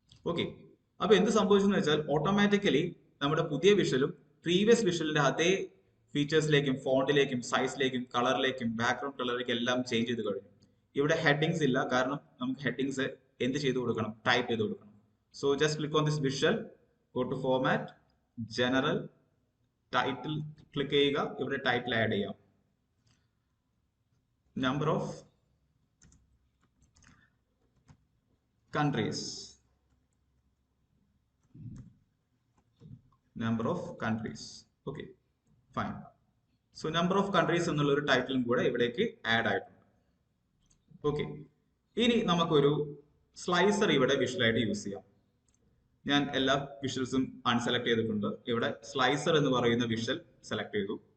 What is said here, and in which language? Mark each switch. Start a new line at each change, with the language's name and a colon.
Malayalam: Okay, അപ്പൊ എന്ത് സംഭവിച്ചെന്ന് വെച്ചാൽ ഓട്ടോമാറ്റിക്കലി നമ്മുടെ പുതിയ വിഷ്വലും പ്രീവിയസ് വിഷ്വലിന്റെ അതേ ഫീച്ചേഴ്സിലേക്കും ഫോണ്ടിലേക്കും സൈസിലേക്കും കളറിലേക്കും ബാക്ക്ഗ്രൗണ്ട് കളറിലേക്കും എല്ലാം ചേഞ്ച് ചെയ്ത് കഴിഞ്ഞു. ഇവിടെ ഹെഡിങ്സ് ഇല്ല, കാരണം നമുക്ക് ഹെഡിങ്സ് എന്ത് ചെയ്ത് കൊടുക്കണം, ടൈപ്പ് ചെയ്ത് കൊടുക്കണം.
English: so just click on this visual, go to format, general,
Malayalam: title click ചെയ്യുക, ഇവിടെ ടൈറ്റിൽ ആഡ് ചെയ്യാം.
English: Number of countries, number of countries. Okay, fine.
Malayalam: So number of countries എന്നുള്ള ഒരു ടൈറ്റിലും കൂടെ ഇവിടേക്ക് ആഡ് ആയിട്ടുണ്ട്. ഓക്കെ, ഇനി നമുക്കൊരു സ്ലൈസർ ഇവിടെ വിഷ്വലായിട്ട് യൂസ് ചെയ്യാം. ഞാൻ എല്ലാ വിഷ്വൽസും അൺസെലക്ട് ചെയ്തിട്ടുണ്ട്. ഇവിടെ സ്ലൈസർ എന്ന് പറയുന്ന വിഷ്വൽ സെലക്ട് ചെയ്തു.